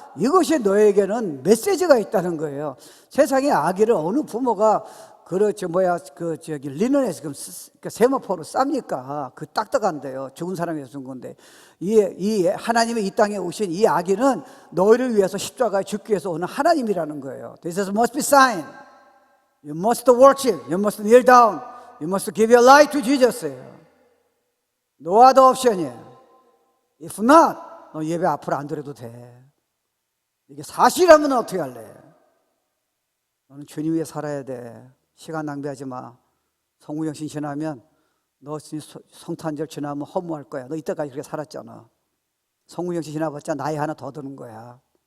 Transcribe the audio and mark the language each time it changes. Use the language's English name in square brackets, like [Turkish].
[Korean] 이것이 너에게는 메시지가 있다는 거예요. 세상에 아기를 어느 부모가 리넨에 지금 세마포로 쌉니까? 그 딱딱한데요. 죽은 사람이 준 건데. 이 하나님의 이 땅에 오신 이 아기는 너희를 위해서 십자가에 죽기 위해서 오는 하나님이라는 거예요. [English] This must be sign. You must worship. You must kneel down. You must give your life to Jesus. No other option이에요. If not, [Korean] 너 예배 앞으로 안 드려도 돼. 이게 사실이라면 어떻게 할래? 너는 주님 위해 살아야 돼. 시간 낭비하지 마. 성구영신 지나면 너 성탄절 지나면 허무할 거야. 너 이때까지 그렇게 살았잖아. 성구영신 지나봤자 나이 하나 더 드는 거야.